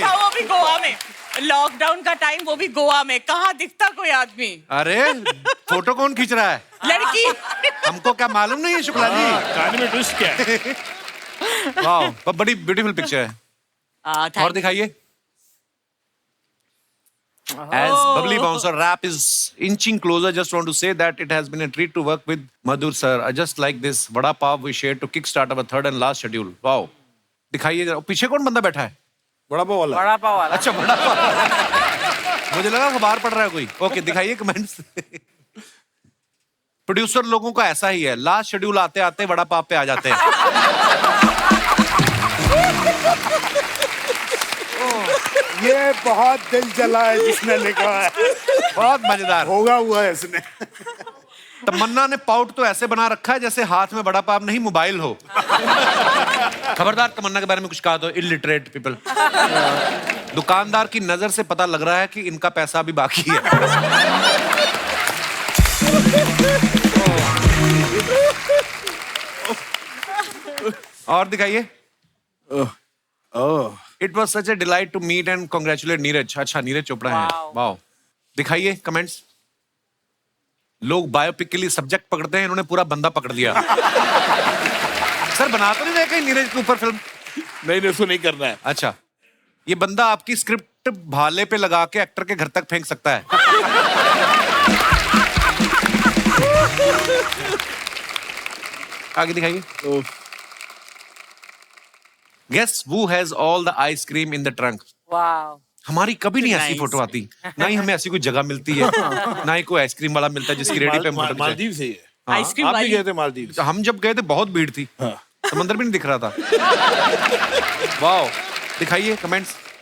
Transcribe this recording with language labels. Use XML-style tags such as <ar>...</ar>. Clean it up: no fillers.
<hi>वो भी गोवा में, लॉकडाउन का टाइम, वो भी गोवा में। कहाँ दिखता कोई आदमी? अरे फोटो कौन खींच रहा है? लड़की। हमको क्या मालूम नहीं है शुक्ला जी? कहानी में ट्विस्ट क्या है? वाह, बड़ी ब्यूटीफुल पिक्चर है। और दिखाइए।</hi> <en>As bubbly bouncer rap is inching closer, just want to say that it has been a treat to work with Madhur sir. I just like this vada pav we shared to kickstart our 3rd and last schedule. Wow.</en> <hi>दिखाइए जरा, पीछे कौन बंदा बैठा है? बड़ा पाव वाला। बड़ा पाव वाला। अच्छा, बड़ा पाव। मुझे लगा अखबार पढ़ रहा है कोई। ओके, दिखाइए कमेंट्स। प्रोड्यूसर लोगों का ऐसा ही है, लास्ट शेड्यूल आते आते बड़ा पाव पे आ जाते हैं। ये बहुत दिल जला है जिसने लिखा है। बहुत मजेदार होगा हुआ है इसने। तमन्ना ने पाउट तो ऐसे बना रखा है जैसे हाथ में बड़ा पाव नहीं मोबाइल हो। खबरदार, तमन्ना के बारे में कुछ कहा तो</hi> <en>Illiterate people.</en> <hi>दुकानदार की नजर से पता लग रहा है कि इनका पैसा अभी बाकी है। और दिखाइए।</hi> <en>It was such a delight to meet and congratulate Neeraj.</en> <hi>अच्छा, नीरज चोपड़ा है। वाह। दिखाइए कमेंट्स। लोग बायोपिक के लिए सब्जेक्ट पकड़ते हैं, इन्होंने पूरा बंदा पकड़ लिया। सर, बना तो नहीं रहे कहीं नीरज के ऊपर फिल्म? नहीं, इसको नहीं करना है। अच्छा, ये बंदा आपकी स्क्रिप्ट भाले पे लगा के एक्टर के घर तक फेंक सकता है। आगे दिखाइए।</hi> <en>Guess who has all the ice cream in the trunk?</en> <hi>वाह। हमारी कभी नहीं ऐसी फोटो आती, ना ही हमें ऐसी कोई जगह मिलती है, ना ही कोई आइसक्रीम वाला मिलता है जिसकी रेडी पे हम फोटो खिंचाएं। मालदीव से ही है। हाँ, आइसक्रीम आप भी वाली। गए थे मालदीव? हम जब गए थे बहुत भीड़ थी, समंदर भी नहीं दिख रहा था। वाह, दिखाइए कमेंट्स।</hi>